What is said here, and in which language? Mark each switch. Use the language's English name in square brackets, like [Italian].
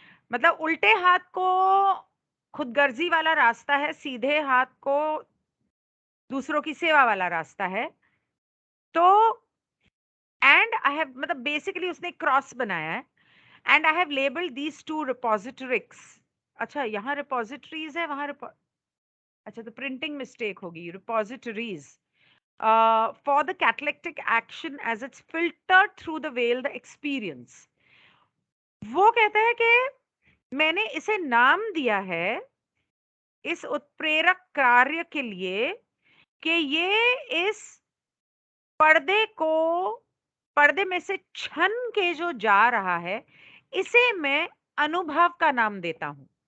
[Hindi] मतलब उल्टे हाथ को खुदगर्जी वाला रास्ता है, सीधे हाथ को दूसरों की सेवा वाला रास्ता है। [English] तो and I have, [Hindi] मतलब बेसिकली उसने क्रॉस बनाया है, [English] and I have labelled these two repositories, [Hindi] अच्छा यहाँ रिपोजिटरीज है, वहां अच्छा तो प्रिंटिंग मिस्टेक होगी, repositories [English] for the catalectic action as it's filtered through the veil the experience। [Hindi] वो कहता है कि मैंने इसे नाम दिया है इस उत्प्रेरक कार्य के लिए कि ये इस पर्दे को, पर्दे में से छन के जो जा रहा है, इसे मैं अनुभव का नाम देता हूं।